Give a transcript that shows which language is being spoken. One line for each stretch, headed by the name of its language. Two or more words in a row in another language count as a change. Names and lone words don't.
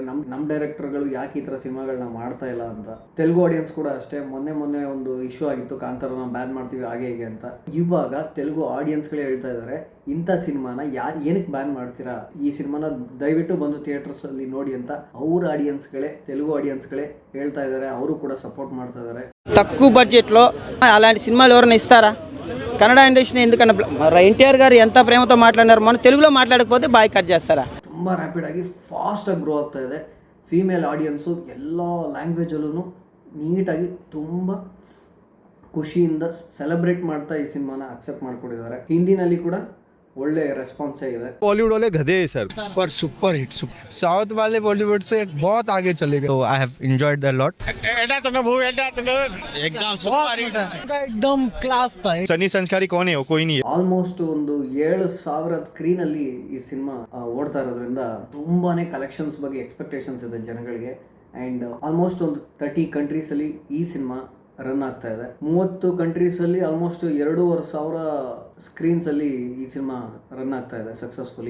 Kannada: ನಮ್ಮ ಡೈರೆಕ್ಟರ್ಗಳು ಯಾಕೆ ಈ ತರ ಸಿನಿಮಾಗಳನ್ನ ಮಾಡ್ತಾ ಇಲ್ಲ ಅಂತ. ತೆಲುಗು ಆಡಿಯನ್ಸ್ ಕೂಡ ಅಷ್ಟೇ. ಮೊನ್ನೆ ಒಂದು ಇಶ್ಯೂ ಆಗಿತ್ತು, ಕಾಂತಾರನ ಬ್ಯಾನ್ ಮಾಡ್ತೀವಿ ಹಾಗೆ ಹೀಗೆ ಅಂತ. ಇವಾಗ ತೆಲುಗು ಆಡಿಯನ್ಸ್ಗಳೇ ಹೇಳ್ತಾ ಇದ್ದಾರೆ, ಇಂಥ ಸಿನಿಮಾನ ಏನಕ್ಕೆ ಬ್ಯಾನ್ ಮಾಡ್ತೀರಾ, ಈ ಸಿನಿಮಾನ ದಯವಿಟ್ಟು ಬಂದು ಥಿಯೇಟರ್ಸ್ ಅಲ್ಲಿ ನೋಡಿ ಅಂತ ಅವ್ರ ఆడియన్స్ಗಳೇ, తెలుగు ఆడియన్స్ಗಳೇ ಹೇಳ್ತಾ ఇದ್ದಾರೆ. ಅವರು ಕೂಡ సపోర్ట్ ಮಾಡ್ತಾ ಇದ್ದಾರೆ.
Telugu: తక్కువ బడ్జెట్లో అలాంటి సినిమాలు ఎవరైనా ఇస్తారా? కన్నడ ఇండస్ట్రీని ఎందుకన్నా ఎన్టీఆర్ గారు ఎంత ప్రేమతో మాట్లాడారు, మన తెలుగులో మాట్లాడకపోతే బాయ్ కట్ చేస్తారా?
Kannada: ತುಂಬ ರ್ಯಾಪಿಡ್ ಆಗಿ ಫಾಸ್ಟ್ ಆಗಿ ಗ್ರೋ ಆಗ್ತಾ ಇದೆ.
English: female audience
Kannada: ಎಲ್ಲ ಲ್ಯಾಂಗ್ವೇಜಲ್ಲೂ ನೀಟಾಗಿ ತುಂಬ ಖುಷಿಯಿಂದ ಸೆಲೆಬ್ರೇಟ್ ಮಾಡ್ತಾ ಈ ಸಿನಿಮಾನ ಅಕ್ಸೆಪ್ಟ್ ಮಾಡ್ಕೊಂಡಿದ್ದಾರೆ. ಹಿಂದಿನಲ್ಲಿ ಕೂಡ ಒಳ್ಳೆ ರೆಸ್ಪಾನ್ಸ್ ಇದೆ.
Hindi: बॉलीवुड वाले गधे हैं सर, पर
English: super hit
Hindi: साउथ वाले बॉलीवुड से बहुत आगे चले गए. तो
English: I have enjoyed the lot.
Hindi: एकदम
English: super hit,
Hindi: एकदम क्लास था. सनी संस्कारी कौन है वो? कोई नहीं है.
Kannada: ಆಲ್ಮೋಸ್ಟ್ ಒಂದು 7,000 ಸ್ಕ್ರೀನ್ ಅಲ್ಲಿ ಈ ಸಿನಿಮಾ ಓಡ್ತಾ ಇರೋದ್ರಿಂದ ತುಂಬಾನೇ ಕಲೆಕ್ಷನ್ಸ್ ಬಗ್ಗೆ ಎಕ್ಸ್ಪೆಕ್ಟೇಷನ್ಸ್ ಇದೆ ಜನಗಳಿಗೆ.
English: and almost
Kannada: ಒಂದು 30 ಕಂಟ್ರೀಸ್ ಅಲ್ಲಿ ಈ ಸಿನಿಮಾ ರನ್ ಆಗ್ತಾ ಇದೆ. 30 ಕಂಟ್ರೀಸ್ ಅಲ್ಲಿ ಆಲ್ಮೋಸ್ಟ್ 2,500 ಸ್ಕ್ರೀನ್ಸ್ ಅಲ್ಲಿ ಈ ಸಿನಿಮಾ ರನ್ ಆಗ್ತಾ ಇದೆ ಸಕ್ಸಸ್ಫುಲಿ.